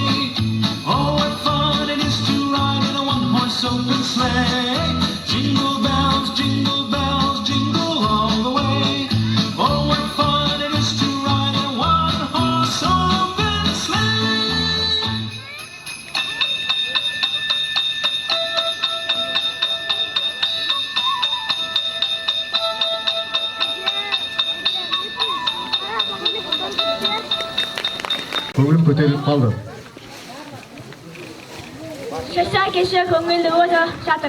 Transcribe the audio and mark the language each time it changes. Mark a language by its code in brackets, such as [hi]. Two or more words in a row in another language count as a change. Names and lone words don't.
[en] Oh, what fun it is to ride in a one-horse open sleigh. Jingle bells, jingle all the way. Oh, what fun it is to ride in a one-horse open sleigh. [kk] Көңілім көтеріліп қалды. Шаша кеше көңілді өте жатыр.